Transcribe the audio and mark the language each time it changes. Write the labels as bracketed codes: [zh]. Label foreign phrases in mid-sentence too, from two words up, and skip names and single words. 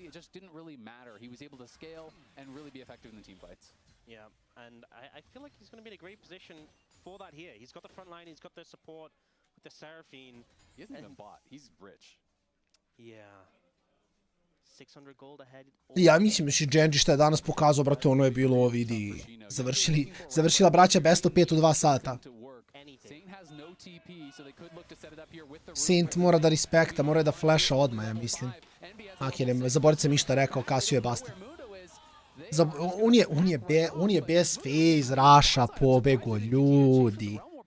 [en] It just didn't really matter. He was able to scale and really be effective in the team fights. Yeah, and I feel like he's going to be in a great position for that here. He's got the front line, he's got the support. The Seraphine. He hasn't even bought. He's rich. Yeah. 600 gold ahead. [sr] Ja mislim da će Genji šta je danas pokazao, brate, ono je bilo, vidi, završila braća best of 5 u 2 sata. Saint mora da respekta, mora da flasha odmah, ja mislim. Ok, ne, zaboravit sam ništa rekao, Casio je basta. On je bez phase, Raša, pobego, ljudi.